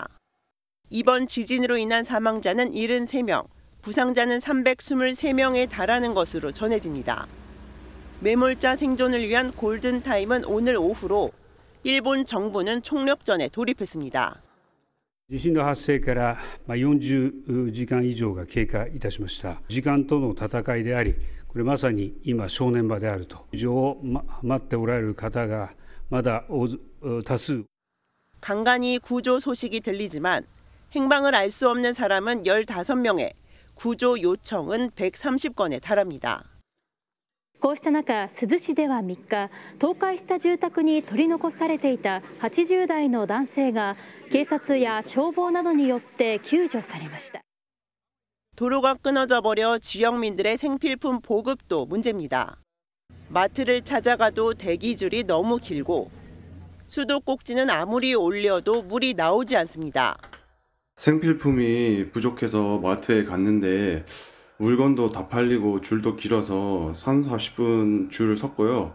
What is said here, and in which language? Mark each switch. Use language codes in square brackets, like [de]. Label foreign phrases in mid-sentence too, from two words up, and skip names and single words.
[ko] 이번 지진으로 인한 사망자는 73명, 부상자는 323명에 달하는 것으로 전해집니다. 매몰자 생존을 위한 골든타임은 오늘 오후로 일본 정부는 총력전에 돌입했습니다. [ja] 地震の発生から40時間以上が経過いたしました。時間との戦いであり、これまさに今正念場であると。異常を待っておられる方がまだ多数。 [ko] 간간히 구조 소식이 들리지만 행방을 알 수 없는 사람은 15명에 구조 요청은 130건에 달합니다. [ja] こうした中、珠洲市では3日、倒壊した住宅に取り残されていた80代の男性が警察や消防などによって救助されました。 [ko] 도로가 끊어져 버려 지역민들의 생필품 보급도 문제입니다. 마트를 찾아가도 대기줄이 너무 길고 수도꼭지는 아무리 올려도 물이 나오지 않습니다. 생필품이 부족해서 마트에 갔는데 물건도 다 팔리고 줄도 길어서 30-40분 줄을 섰고요.